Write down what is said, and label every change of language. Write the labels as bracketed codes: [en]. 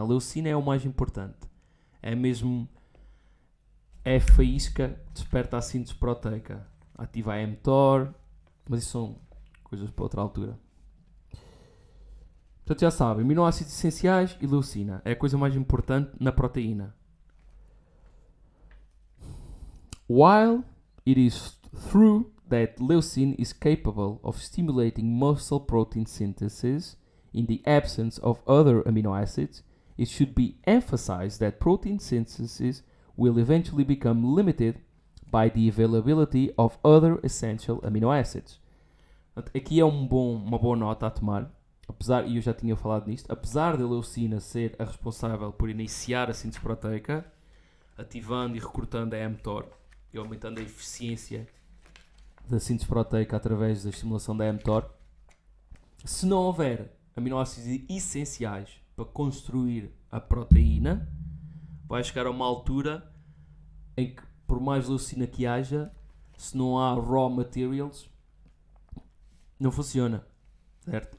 [pt] A leucina é o mais importante. É mesmo a faísca que desperta a síntese proteica. Ativa a mTOR, mas isso são coisas para outra altura. Portanto, já sabem, aminoácidos essenciais e leucina é a coisa mais importante na proteína. [en] While it is true that leucine is capable of stimulating muscle protein synthesis in the absence of other amino acids, it should be emphasized that protein synthesis will eventually become limited by the availability of other essential amino acids. [pt] Aqui é uma boa nota a tomar. Apesar, e eu já tinha falado nisto, apesar da leucina ser a responsável por iniciar a síntese proteica, ativando e recrutando a mTOR e aumentando a eficiência da síntese proteica através da estimulação da mTOR, se não houver aminoácidos essenciais para construir a proteína, vai chegar a uma altura em que, por mais leucina que haja, se não há [en] raw materials, [pt] não funciona. Certo?